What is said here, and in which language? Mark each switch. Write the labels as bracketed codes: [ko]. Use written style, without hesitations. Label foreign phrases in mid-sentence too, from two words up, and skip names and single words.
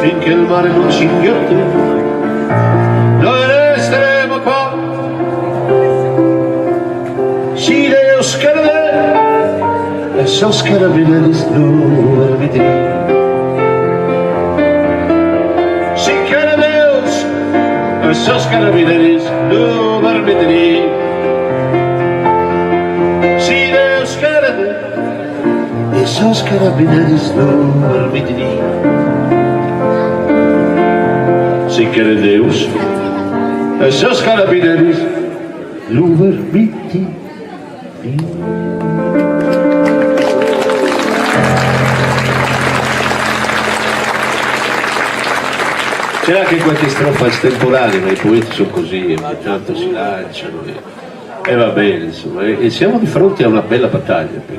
[it] il mare non ci inghiotte, noi resteremo qua. [es] Si [pt] Deus quer, [es] esos carabineros no permitirán. Si quiere Deus, esos carabineros no permitirán. Si Deus quiere, esos carabineros no permitirán. Si quiere Deus, esos carabineros no permitirán. [it] C'è anche qualche strofa estemporanea, ma i poeti sono così, ogni tanto si lanciano e va bene, insomma, e siamo di fronte a una bella battaglia.